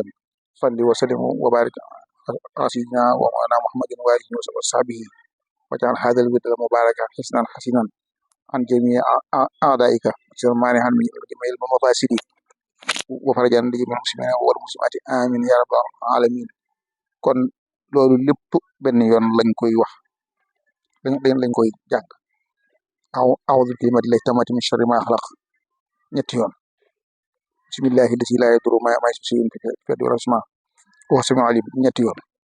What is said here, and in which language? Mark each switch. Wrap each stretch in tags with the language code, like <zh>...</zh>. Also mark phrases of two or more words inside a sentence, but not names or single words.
<ar>صل وسلم وبارك على سيدنا ومولانا محمد وآله وصحبه واجعل هذا الورد المبارك حسنا حسنا عن جميع أعدائك مانعا من جميع المفاسد وفرجا لجميع المسلمين والمسلمات آمين يا رب العالمين.</ar> <wo>kon loolu lépp benn yoon lañ koy wax lañ koy jàng.</wo> <ar>أعوذ بكلمات الله التامات من شر ما خلق</ar> <wo>ñetti yoon.</wo> <ar>بسم الله الذي لا يضر مع اسمه شيء في الأرض ولا في السماء وهو السميع العليم</ar> <wo>ñetti yoon.</wo>